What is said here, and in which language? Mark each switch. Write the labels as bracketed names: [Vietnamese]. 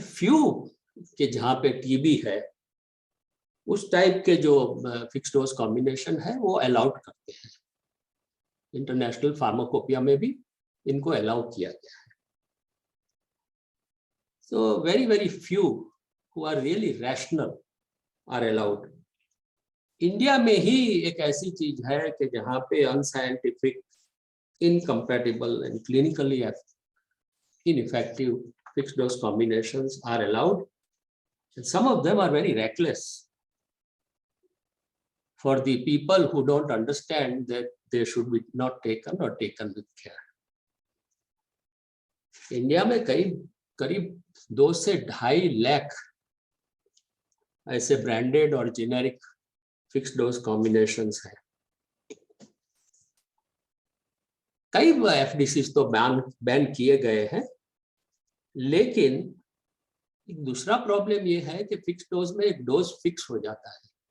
[Hindi] Few के जहाँ पे टीबी है उस टाइप के जो फिक्स डोज कॉम्बिनेशन है वो अलाउड करते हैं। इंटरनेशनल फार्माकोपिया में भी इनको अलाउ किया गया है। [English] So very few who are really rational are allowed. [Hindi] India में ही एक ऐसी चीज है कि जहाँ पे [English] Unscientific, incompatible and clinically ineffective fixed dose combinations are allowed, and some of them are very reckless for the people who don't understand that they should be not taken or taken with care. [Hindi] India में करीब 2 से 2.5 लाख ऐसे branded और generic fix dose combinations हैं। कई FDCs तो ban किए गए हैं, लेकिन एक दूसरा प्रॉब्लम ये है कि फिक्स डोज में एक डोज फिक्स हो जाता है।